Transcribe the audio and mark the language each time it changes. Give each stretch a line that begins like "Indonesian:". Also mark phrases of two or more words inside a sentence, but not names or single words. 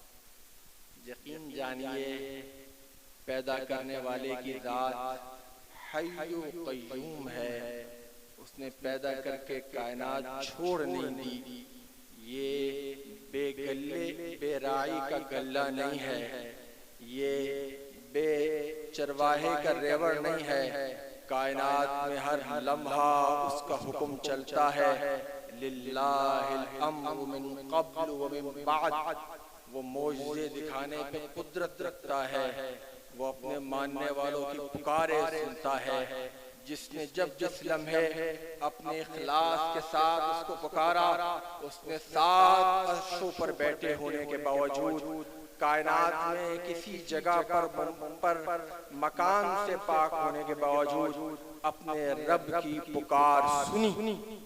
Urdu: یقین جانیے پیدا کرنے والے کی ذات حی و قیوم ہے، اس نے پیدا کر کے کائنات چھوڑ نہیں دی۔ یہ بے گلے بے رائی کا گلہ نہیں ہے، یہ بے چرواہے کا ریوڑ نہیں ہے، کائنات میں ہر لمحہ اس کا حکم چلتا ہے۔
Arabic: للہ الامر من قبل و من بعد،
Urdu: وہ معجزے دکھانے پہ قدرت رکھتا ہے، وہ اپنے ماننے والوں کی پکارے سنتا ہے۔ جس نے جب جس لمحے اپنے اخلاص کے ساتھ اس کو پکارا، اس نے 7 عرشوں پر بیٹھے ہونے کے باوجود، کائنات میں کسی جگہ پر مکان سے پاک ہونے کے باوجود اپنے رب کی پکار سنی۔